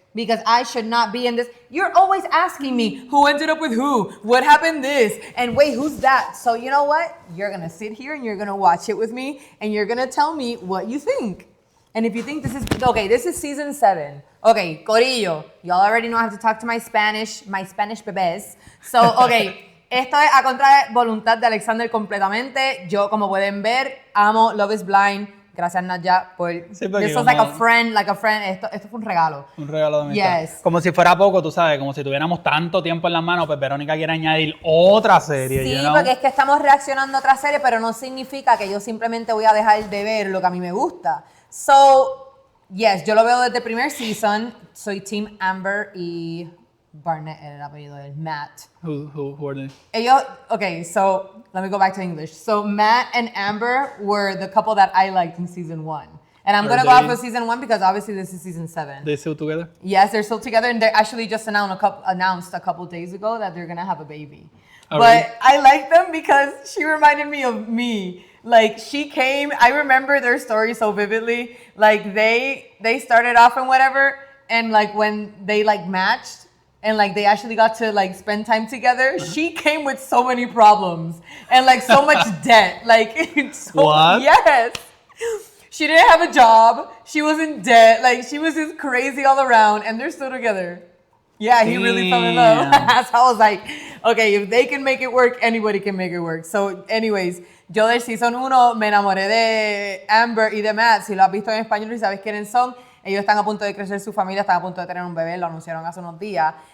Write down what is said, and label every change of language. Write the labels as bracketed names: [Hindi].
[English] Because I should not be in this. You're always asking me, who ended up with who? What happened this? And wait, who's that? So you know what? You're going to sit here and you're going to watch it with me. And you're going to tell me what you think. And if you think this is, okay, this is season 7. Okay, Corillo. Y'all already know I have to talk to my Spanish bebés. So, okay, [Spanish] esto es a contra de voluntad de Alexander completamente. Yo, como pueden ver, amo Love is Blind. Gracias, Nadja, por... Sí, [English] this was like a friend. [Spanish] Esto fue un regalo. Un regalo de amistad. [English] Yes. [Spanish] Como si fuera poco, tú sabes, como si tuviéramos tanto tiempo en las manos, pues Verónica quiere añadir otra serie, Sí, porque es que estamos reaccionando a otra serie, pero no significa que yo simplemente voy a dejar de ver lo que a mí me gusta. [English] So, yes, [Spanish] yo lo veo desde el primer season. Soy Team Amber y Barnett, el apellido de Matt. [English] Who are they? [Spanish] Ellos, [English] okay, so let me go back to English. So Matt and Amber were the couple that I liked in season 1. And I'm going to go off of season 1 because obviously this is season 7. They still together? Yes, they're still together, and they actually just announced a couple days ago that they're going to have a baby. Oh, but really? I like them because she reminded me of me. Like, she came, I remember their story so vividly. Like, they started off and whatever, and like when they like matched, and like they actually got to like spend time together, she came with so many problems and like so much debt. Like, What? Yes. She didn't have a job. She was in debt. Like, she was just crazy all around, and they're still together. Yeah, he really fell in love. So I was like, okay, if they can make it work, anybody can make it work. So, anyways, [Spanish] yo del season 1 me enamoré de Amber y de Matt. Si lo has visto en español y sabes quiénes son, ellos están a punto de crecer su familia, están a punto de tener un bebé, lo anunciaron hace unos días.